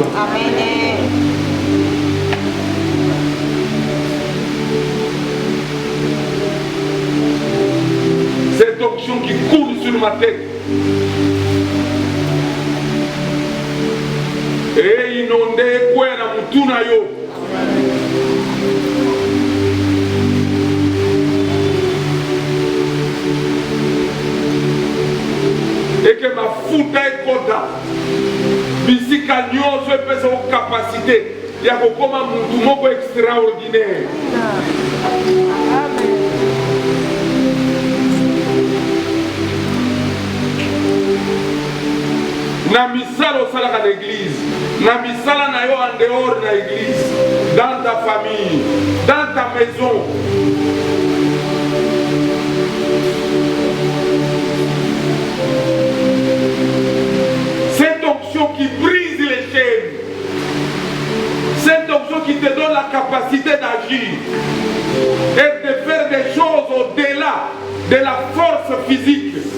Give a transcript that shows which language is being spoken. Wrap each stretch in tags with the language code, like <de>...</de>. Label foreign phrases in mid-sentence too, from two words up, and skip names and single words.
<fr>Amen. Cette onction qui coule sur ma tête et inonde quoi</fr> <ln>na mutuna yo.</ln> <fr>Et que ma futa est content.</fr> <ln>Bisika nyonso epesa ko capacité ya kokoma mutu moko extraordinaire. Amen. Na misala osalaka na église, na misala na yo</ln> <fr>en dehors</fr> <ln>na église,</ln> <fr>dans ta famille, dans ta maison. Cette onction qui brise les chaînes, cette onction qui te donne la capacité d'agir et de faire des choses au-delà de la force physique.</fr>